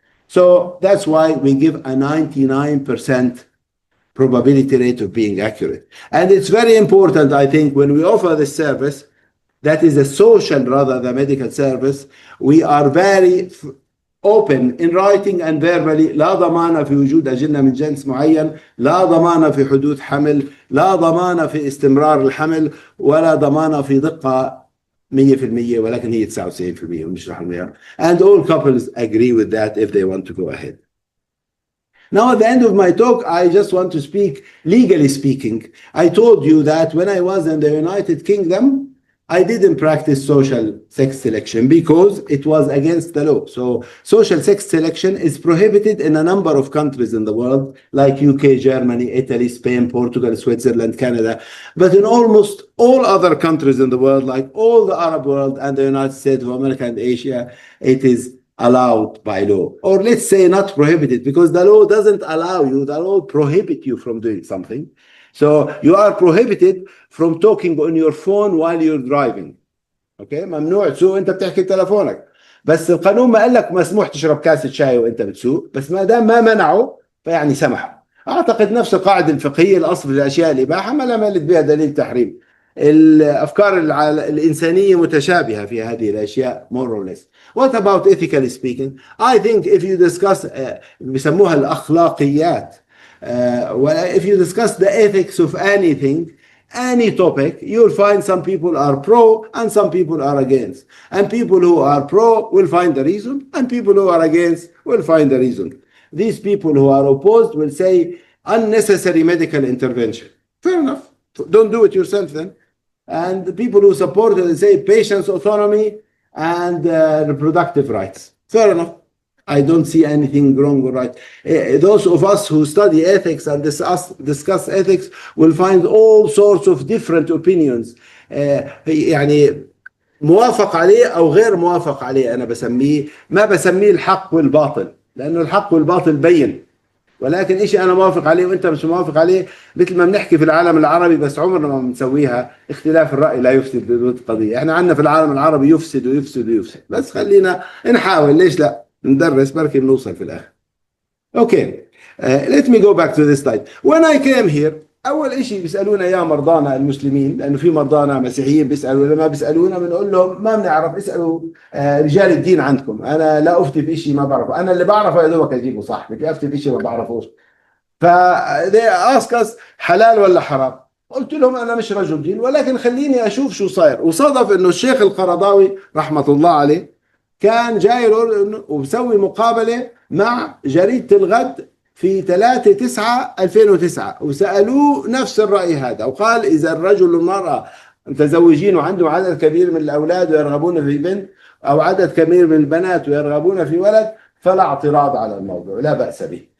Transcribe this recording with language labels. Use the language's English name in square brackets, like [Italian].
[English] So that's why we give a 99% probability rate of being accurate. And it's very important, I think, when we offer this service, that is a social rather than medical service, we are very open in writing and verbally. [Arabic] لا ضمان في وجود أجنة من جنس معين، لا ضمان في حدوث حمل، لا ضمان في استمرار الحمل، ولا ضمان في دقة 100%، ولكن هي 99% ونشرح المعيار. [English] And all couples agree with that if they want to go ahead. Now at the end of my talk, I just want to speak, legally speaking. I told you that when I was in the United Kingdom, I didn't practice social sex selection because it was against the law. So social sex selection is prohibited in a number of countries in the world, like UK, Germany, Italy, Spain, Portugal, Switzerland, Canada. But in almost all other countries in the world, like all the Arab world and the United States of America and Asia, it is allowed by law. Or let's say not prohibited, because the law doesn't allow you, the law prohibits you from doing something. So you are prohibited from talking on your phone while you're driving. [Arabic] Okay, ممنوع تسوق وانت بتحكي تلفونك. بس القانون ما قال لك مسموح تشرب كاسة شاي وانت بتسوق، بس ما دام ما منعه فيعني سمحوا. اعتقد نفس القاعدة الفقهية الاصل في الاشياء الاباحة ما لم يرد بها دليل تحريم. الافكار الانسانية متشابهة في هذه الاشياء [English] more or less. What about ethically speaking? I think if you discuss [Arabic] بيسموها الاخلاقيات. [English] If you discuss the ethics of anything, any topic, you'll find some people are pro and some people are against. And people who are pro will find the reason, and people who are against will find the reason. These people who are opposed will say unnecessary medical intervention. Fair enough. Don't do it yourself then. And the people who support it will say patient's autonomy and reproductive rights. Fair enough. I don't see anything wrong or right. Those of us who study ethics and discuss ethics will find all sorts of different opinions. [Arabic] يعني موافق عليه أو غير موافق عليه. أنا ما بسميه الحق والباطل، لأنه الحق والباطل بين. ولكن إشي أنا موافق عليه وأنت مش موافق عليه، مثل ما بنحكي في العالم العربي، بس عمرنا ما بنسويها اختلاف الرأي لا يفسد للود قضية. إحنا عندنا في العالم العربي يفسد ويفسد ويفسد، بس خلينا نحاول، ليش لا؟ ندرس بركي بنوصل في الآخر. [English] Okay, let me go back to this slide. When I came here, [Arabic] أول إشي بيسألونا يا مرضانا المسلمين، لأنه في مرضانا مسيحيين بيسألوا، لما بيسألونا بنقول لهم ما بنعرف، اسألوا رجال الدين عندكم. أنا لا أفتي في إشي ما بعرفه، أنا اللي بعرفه يا دوبك أجيبه صح، بدي أفتي في إشي ما بعرفوش. [English] they ask us [Arabic] حلال ولا حرام. قلت لهم أنا مش رجل دين، ولكن خليني أشوف شو صاير. وصادف إنه الشيخ القرضاوي رحمة الله عليه كان جاي وبسوي مقابلة مع جريدة الغد في 3/9/2009، وسألوه نفس الرأي هذا، وقال إذا الرجل والمرأة متزوجين وعندهم عدد كبير من الأولاد ويرغبون في بنت، أو عدد كبير من البنات ويرغبون في ولد، فلا اعتراض على الموضوع، لا بأس به.